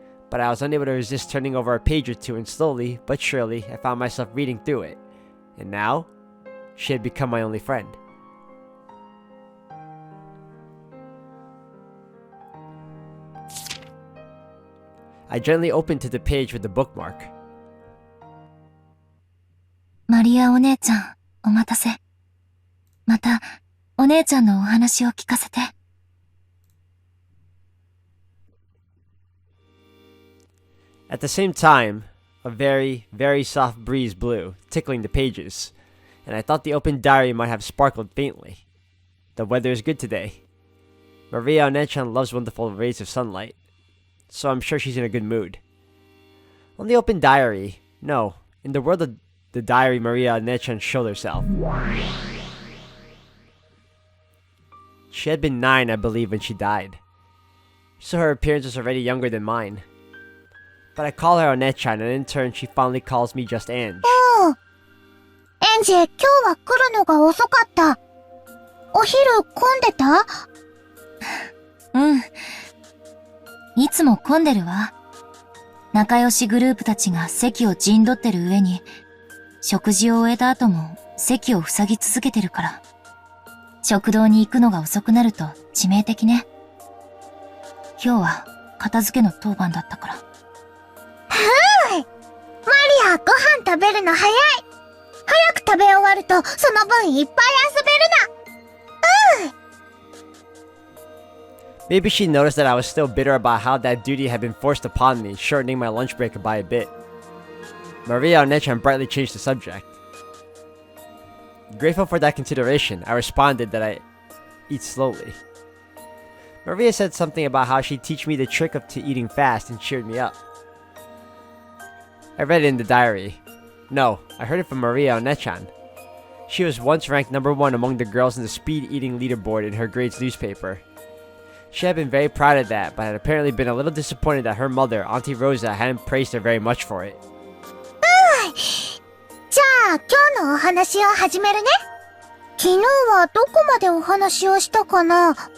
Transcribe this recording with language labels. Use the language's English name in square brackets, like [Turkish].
[English] But I was unable to resist turning over a page or two, and slowly, but surely, I found myself reading through it. And now, she had become my only friend. I gently opened to the page with the bookmark. [Japanese] マリアお姉ちゃん、お待たせ。また、お姉ちゃんのお話を聞かせて。 [English] At the same time, a very, very soft breeze blew, tickling the pages, and I thought the open diary might have sparkled faintly. The weather is good today. Maria and Ange loves wonderful rays of sunlight, so I'm sure she's in a good mood. On the open diary, no, in the world of the diary Maria and Ange showed herself. She had been 9, I believe, when she died, so her appearance was already younger than mine. But I call her One-chan, and in turn she fondly calls me just Ange. [Japanese] おう。エンジ、今日は来るのが遅かった。お昼混んでた？うん。いつも混んでるわ。仲良しグループたちが席を陣取ってる上に、食事を終えた後も席を塞ぎ続けてるから。食堂に行くのが遅くなると致命的ね。今日は片付けの当番だったから。マリア、ご飯食べるの早い。早く食べ終わるとその分いっぱい遊べるな。 [English] Maybe she noticed that I was still bitter about how that duty had been forced upon me, shortening my lunch break by a bit. Maria and Ange brightly changed the subject. Grateful for that consideration, I responded that I eat slowly. Maria said something about how she'd teach me the trick of eating fast and cheered me up. I read it in the diary. No, I heard it from Maria and Ange. She was once ranked number 1 among the girls in the speed eating leaderboard in her grade's newspaper. She had been very proud of that, but had apparently been a little disappointed that her mother, Auntie Rosa, hadn't praised her very much for it. [Japanese] じゃあ、今日のお話を始めるね。昨日はどこまでお話をしたかな？